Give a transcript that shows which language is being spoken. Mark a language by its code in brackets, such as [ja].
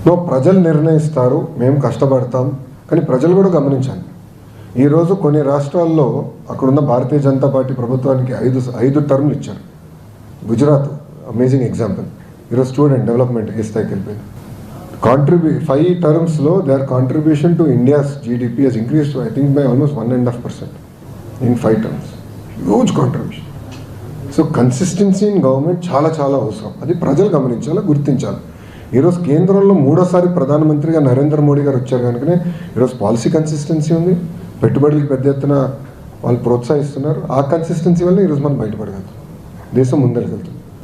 [te] ప్రజలు నిర్ణయిస్తారు, మేము కష్టపడతాం. కానీ ప్రజలు కూడా గమనించాలి, ఈరోజు కొన్ని రాష్ట్రాల్లో అక్కడున్న భారతీయ జనతా పార్టీ ప్రభుత్వానికి 5 టర్మ్లు ఇచ్చారు. Gujarat [en] Amazing example. [te] ఈరోజు స్టూడెంట్ డెవలప్మెంట్ ఏ స్థాయికి వెళ్ళిపోయింది. 5 టర్మ్స్లో [en] their contribution to India's GDP has increased I think by almost 1.5% in 5 terms. Huge contribution. So consistency in government [te] చాలా చాలా అవసరం. అది ప్రజలు గమనించాలి, గుర్తించాలి. ఈరోజు కేంద్రంలో 3వ ప్రధానమంత్రిగా నరేంద్ర మోడీ గారు వచ్చారు కనుకనే ఈరోజు పాలసీ కన్సిస్టెన్సీ ఉంది, పెట్టుబడులకు పెద్ద ఎత్తున వాళ్ళు ప్రోత్సహిస్తున్నారు. ఆ కన్సిస్టెన్సీ వల్ల ఈరోజు మనం బయటపడగలుగుతాం, దేశం ముందరికెళ్తుంది.